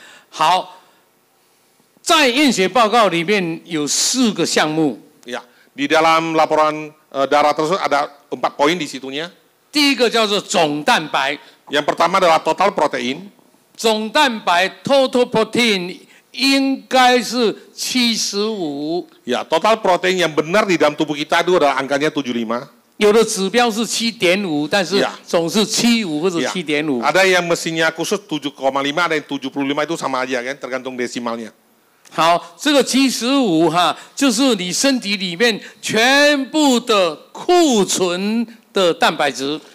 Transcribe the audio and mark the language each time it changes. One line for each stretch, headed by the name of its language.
Chinese: 好，在验血报告里面有4个项目。
Indonesian: Ya, di dalam laporan darah tersebut ada 4 poin di situnya.
Chinese: 第一个叫做总蛋白。
Indonesian: Yang pertama adalah total protein.
Chinese: 总蛋白 total protein 应该是75。
Indonesian: Ya, total protein yang benar di dalam tubuh kita itu adalah angkanya 75.
Chinese: 有的指标是7.5，但是总是75或者7.5。
Indonesian: Ada yang mesinnya khusus 7,5, ada yang 75 itu sama aja kan, tergantung desimalnya.
Chinese: 好，这个75哈，就是你身体里面全部的库存的蛋白质。